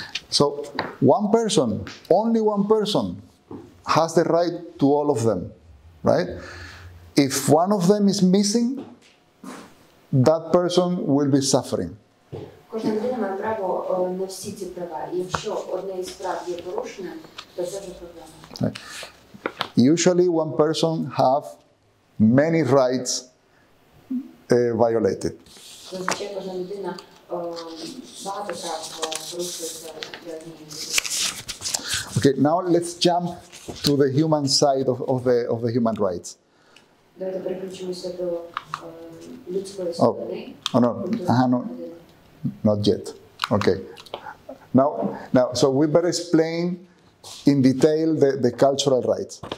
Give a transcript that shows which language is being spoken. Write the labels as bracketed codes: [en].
[en] So one person, only one person, has the right to all of them, right? If one of them is missing, that person will be suffering. [uk] Кожна людина має право на всі ці права. І якщо одне із прав є порушеним, то це вже проблема. [en] Usually one person have many rights violated. [uk] Зазвичай кожна людина багато прав порушується для однієї людини. [en] Okay, now let's jump to the human side of the human rights. [uk] Давайте переключимося до людської сторони. [en] No, not yet. Okay. Now, so we better explain in detail the cultural rights.